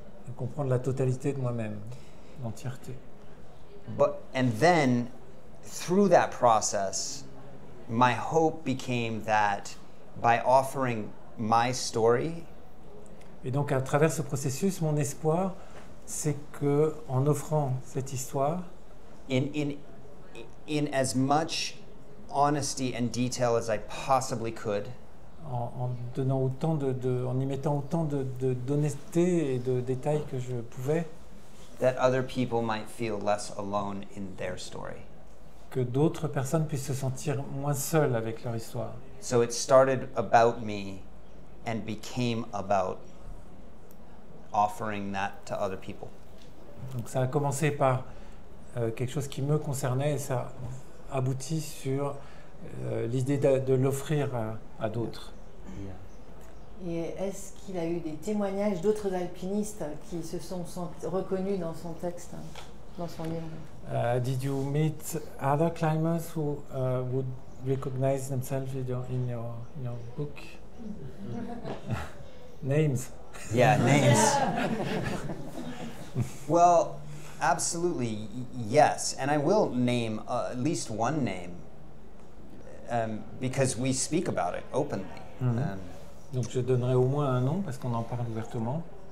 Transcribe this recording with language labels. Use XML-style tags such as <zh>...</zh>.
<fr>De comprendre la totalité de moi-même, l'entièreté.</fr> <en>And then, through that process, my hope became that by offering my story,</en> <fr>et donc à travers ce processus, mon espoir, c'est que en offrant cette histoire,</fr> <en>in as much honesty and detail as I possibly could,</en> <fr>en donnant autant en y mettant autant d'honnêteté et de détails que je pouvais,</fr> <en>that other people might feel less alone in their story.</en> <fr>Que d'autres personnes puissent se sentir moins seules avec leur histoire.</fr> <en>So it started about me and became about offering that to other people.</en> <fr>Donc ça a commencé par quelque chose qui me concernait et ça aboutit sur l'idée de l'offrir à d'autres. Et est-ce qu'il a eu des témoignages d'autres alpinistes qui se sont reconnus dans son texte, dans son livre?</fr> <en>Did you meet other climbers who would recognize themselves in your book? Names. Yeah, names. Well, absolutely, yes. And I will name at least one name because we speak about it openly. Mm-hmm.</en> <fr>Donc je donnerai au moins un nom parce qu'on en parle ouvertement.</fr>